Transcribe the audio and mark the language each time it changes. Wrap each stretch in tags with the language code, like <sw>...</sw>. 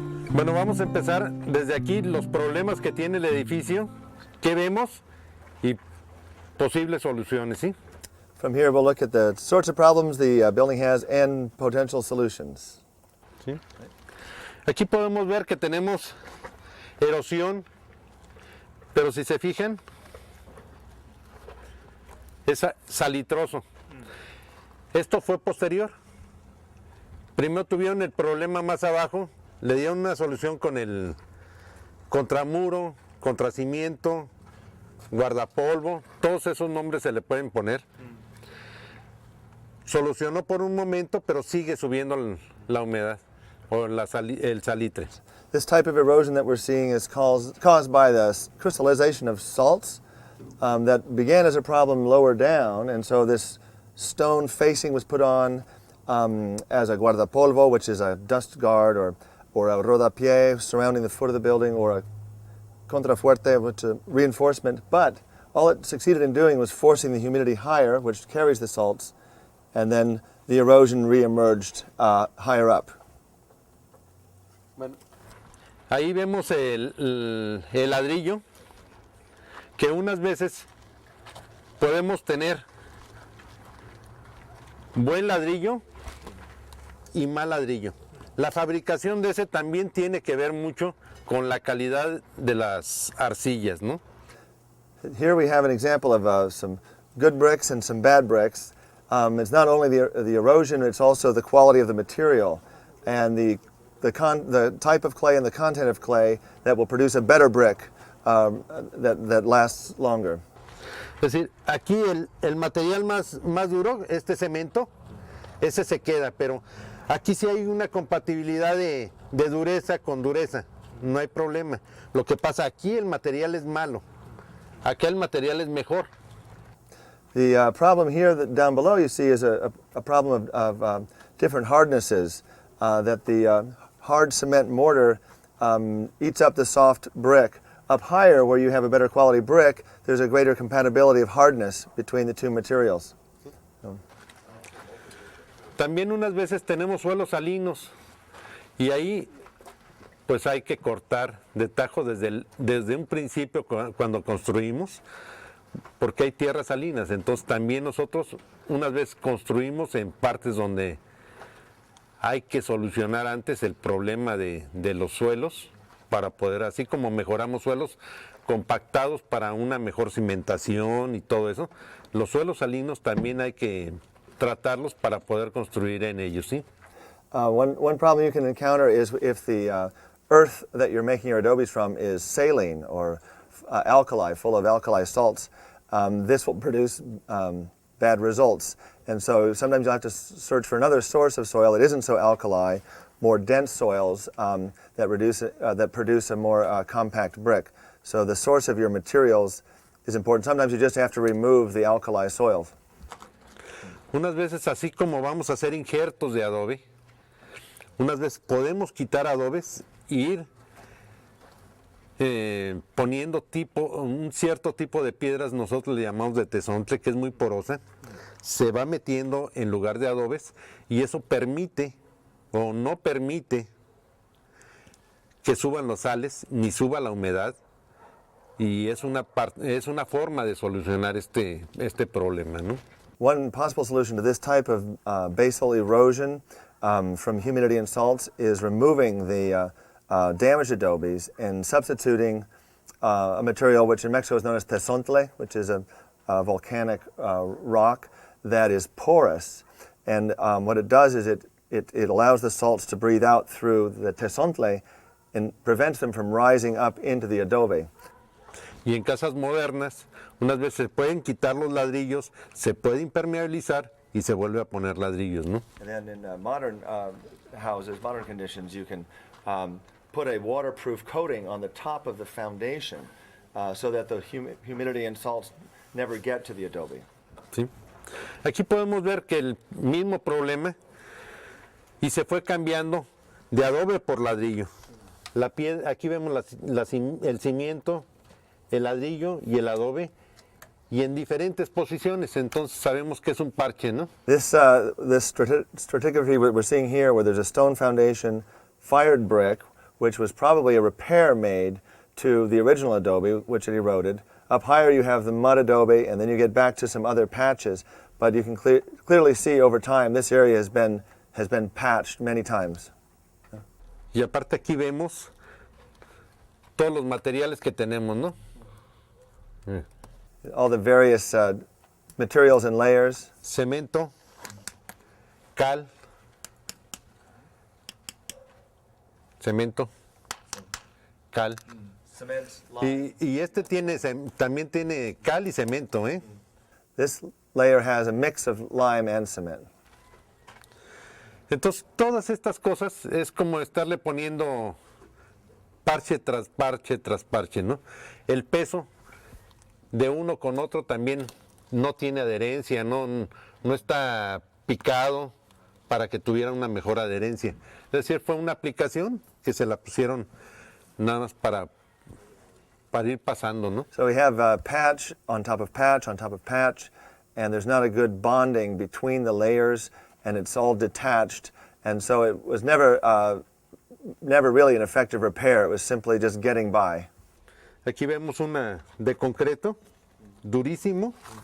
<es>Bueno, vamos a empezar desde aquí los problemas que tiene el edificio, qué vemos y posibles soluciones, ¿sí?</es> <en>From here, we'll look at the sorts of problems the building has and potential solutions.</en> <es>¿Sí? Aquí podemos ver que tenemos erosión, pero si se fijan, es salitroso. Esto fue posterior. Primero tuvieron el problema más abajo, le dieron una solución con el contramuro, contracimiento, guardapolvo, todos esos nombres se le pueden poner. Solucionó por un momento, pero sigue subiendo la humedad o el salitre.</es> <en>This type of erosion that we're seeing is caused by the crystallization of salts that began as a problem lower down, and so this stone facing was put on as a guardapolvo, which is a dust guard, or a rodapié surrounding the foot of the building, or a contrafuerte, which is a reinforcement. But all it succeeded in doing was forcing the humidity higher, which carries the salts, and then the erosion re-emerged higher up.</en> <es>Bueno, ahí vemos el ladrillo, que unas veces podemos tener buen ladrillo y mal ladrillo. La fabricación de ese también tiene que ver mucho con la calidad de las arcillas, ¿no?</es> <en>Here we have an example of some good bricks and some bad bricks. It's not only the erosion, it's also the quality of the material and the type of clay and the content of clay that will produce a better brick that lasts longer.</en> <es>Es decir, aquí el material más duro, este cemento, ese se queda, pero aquí sí hay una compatibilidad de dureza con dureza, no hay problema. Lo que pasa aquí el material es malo, acá el material es mejor.</es> <en>The problem here down below you see is a problem of different hardnesses, that the hard cement mortar eats up the soft brick. Up higher, where you have a better quality brick, there's a greater compatibility of hardness between the two materials.</en> <es>También unas veces tenemos suelos salinos y ahí pues hay que cortar de tajo desde un principio cuando construimos, porque hay tierras salinas. Entonces también nosotros unas veces construimos en partes donde hay que solucionar antes el problema de los suelos, para poder, así como mejoramos suelos compactados para una mejor cimentación y todo eso, los suelos salinos también hay que tratarlos para poder construir en ellos, ¿sí?</es> <en>One problem you can encounter is if the earth that you're making your adobes from is saline or alkali, full of alkali salts. This will produce bad results. And so sometimes you'll have to search for another source of soil that isn't so alkali, more dense soils that produce a more compact brick. So the source of your materials is important. Sometimes you just have to remove the alkali soils.</en> <es>Unas veces, así como vamos a hacer injertos de adobe, unas veces podemos quitar adobes e ir poniendo un cierto tipo de piedras, nosotros le llamamos de tezontle, que es muy porosa, se va metiendo en lugar de adobes y eso permite o no permite que suban los sales ni suba la humedad, y es una forma de solucionar este problema, ¿no?</es> <en>One possible solution to this type of basal erosion from humidity and salts is removing the damaged adobes and substituting a material which in Mexico is known as tezontle, which is a volcanic rock that is porous. And what it does is it allows the salts to breathe out through the tezontle and prevents them from rising up into the adobe.</en> <es>Y en casas modernas, unas veces se pueden quitar los ladrillos, se puede impermeabilizar y se vuelve a poner ladrillos, ¿no?</es> <en>And then in modern houses, modern conditions, you can put a waterproof coating on the top of the foundation so that the humidity and salts never get to the adobe.</en> <es>Sí. Aquí podemos ver que el mismo problema y se fue cambiando de adobe por ladrillo. Aquí vemos el cimiento, el ladrillo y el adobe, y en diferentes posiciones, entonces sabemos que es un parche, ¿no?</es> <en>This stratigraphy we're seeing here, where there's a stone foundation, fired brick, which was probably a repair made to the original adobe, which it eroded. Up higher you have the mud adobe, and then you get back to some other patches. But you can clearly see over time this area has been patched many times.</en> <es>Y aparte aquí vemos todos los materiales que tenemos, ¿no?</es> <en>All the various materials and layers.</en> <es>Cemento, cal, cemento, cal.</es> <en>Cement,</en> <es>Y este también tiene cal y cemento, ¿eh?</es> <en>This layer has a mix of lime and cement.</en> <es>Entonces, todas estas cosas es como estarle poniendo parche tras parche tras parche, ¿no? El peso de uno con otro también no tiene adherencia, no está picado para que tuviera una mejor adherencia. Es decir, fue una aplicación que se la pusieron nada más para ir pasando, ¿no?</es> <en>So we have patch on top of patch on top of patch, and there's not a good bonding between the layers, and it's all detached, and so it was never really an effective repair. It was simply just getting by.</en> <es>Aquí vemos una de concreto, durísimo,</es>